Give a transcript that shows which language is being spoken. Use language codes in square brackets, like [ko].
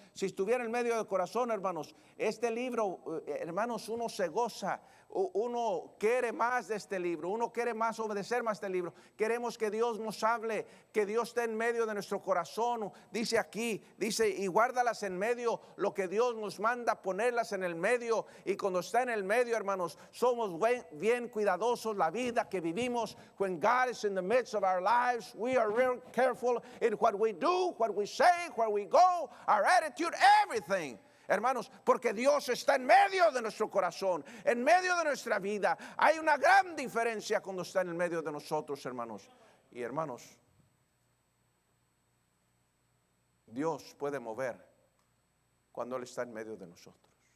[es] Si estuviera en el medio del corazón, hermanos, este libro, hermanos, uno se goza, uno quiere más de este libro, uno quiere más obedecer más este libro. Queremos que Dios nos hable, que Dios esté en medio de nuestro corazón. Dice aquí, dice, y guárdalas en medio, lo que Dios nos manda, ponerlas en el medio. Y cuando está en el medio, hermanos, somos bien cuidadosos la vida que vivimos. [en] When God is in the midst of our lives, we are real careful in what we do, what we say, where we go, our attitude, everything. [es] Hermanos, porque Dios está en medio de nuestro corazón, en medio de nuestra vida. Hay una gran diferencia cuando está en el medio de nosotros, hermanos. Y hermanos, Dios puede mover cuando Él está en medio de nosotros.